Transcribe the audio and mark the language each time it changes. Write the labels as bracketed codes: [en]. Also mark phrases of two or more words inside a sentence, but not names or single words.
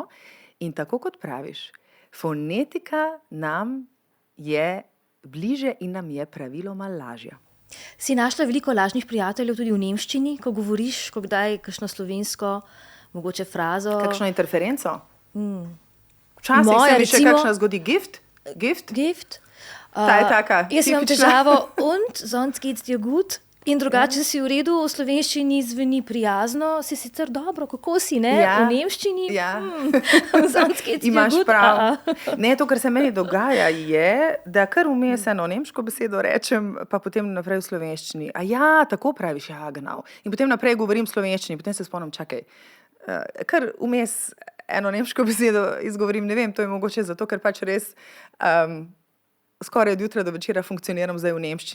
[sl] In tako kot praviš, fonetika nam je bliže in nam je praviloma lažja. Si našla veliko lažnih prijateljev tudi v nemščini, ko govoriš, ko kdaj kakšno slovensko, mogoče frazo? Kakšno interferenco? Včasih Moja, se mi še recimo- kakšna zgodi gift. Gift? Ta je taka, Jaz imam tipična. [de] težavo und, sonst geht's dir gut. [sl] In drugače si v redu, v slovenščini zveni prijazno, si sicer dobro, kako si, ne? Ja. V nemščini, Ja. [de] sonst geht's dir [sl] Imaš [de] gut. [sl] prav. Ne, to, kar se meni dogaja, je, da kar vmes eno nemško besedo rečem, pa potem naprej v slovenščini. A ja, tako praviš, ja, genau. In potem naprej govorim v slovenščini, potem se spomnim, čakaj, kar vmes eno nemško besedo izgovorim, ne vem, to je mogoče zato, ker pač res skoraj od jutra do večera funkcioniram zdaj v nemščini.